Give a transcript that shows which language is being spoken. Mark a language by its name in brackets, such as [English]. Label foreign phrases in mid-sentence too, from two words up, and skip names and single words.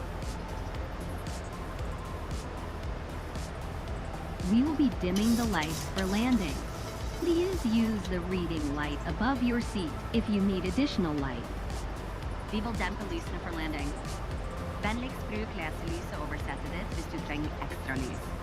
[English] We will be dimming the lights for landing. Please use the reading light above your seat if you need additional light. [Norwegian] Vi vil dempe lysene for landing. Vennligst bruk leselyset over settet ditt hvis du trenger ekstra lys.